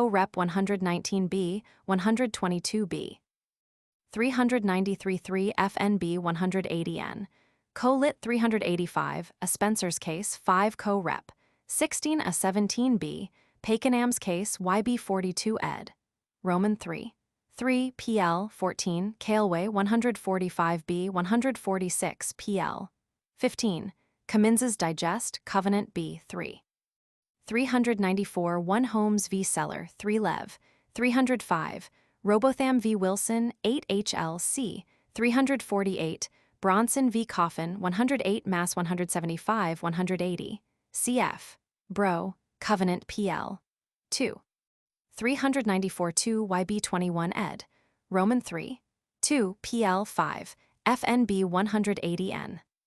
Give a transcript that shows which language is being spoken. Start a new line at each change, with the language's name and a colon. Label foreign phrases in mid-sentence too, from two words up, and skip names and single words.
English: Rep 119b 122b. 393 3 FNB 180N, Co-Lit 385, a Spencer's Case, 5 Co. Rep. 16 a 17b, Pakenham's Case, YB 42 ed. Roman 3. 3 PL 14, Caleway 145b 146 PL. 15. Commins's Digest, Covenant B 3. 394 1 Holmes v. Seller, 3 Lev. 305, Robotham v. Wilson, 8 HLC, 348, Bronson v. Coffin, 108 Mass 175 180, cf. Bro, Covenant PL. 2. 394 2 YB 21 ed. Roman 3. 2 PL 5, FNB 180N.